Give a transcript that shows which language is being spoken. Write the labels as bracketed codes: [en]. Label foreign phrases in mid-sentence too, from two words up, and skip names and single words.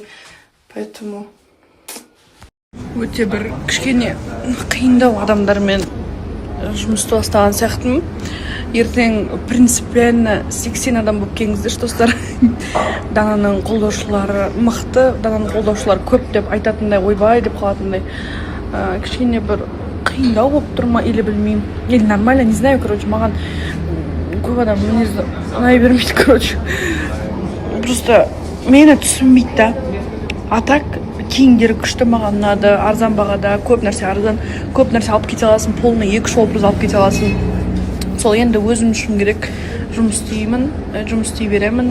[kk] Поэтому өте бір кішкене қиындау адамдармен жұмысты бастаған сияқтымын. Ертең принципиально 80 адам болып келіңіздер, достар. Дананың қолдаушылары мықты, Дананың қолдаушылары көп деп айтатындай, ойбай деп қалатындай. Кішкене бір қиындау болып тұр ма, или білмеймін. [ru] Или нормально, не знаю, [kk] короче, маған көп адам мінезі ұнай бермейді, короче. Просто мені түсінбейді да. [ru] А так [kk] киімдері күшті, маған ұнады, арзан бағада, көп нәрсе арзан, көп нәрсе алып кете аласың, [ru] полный 2-3 образ [kk] алып кете аласың. Сол енді өзім үшін керек, жұмыс істей беремін.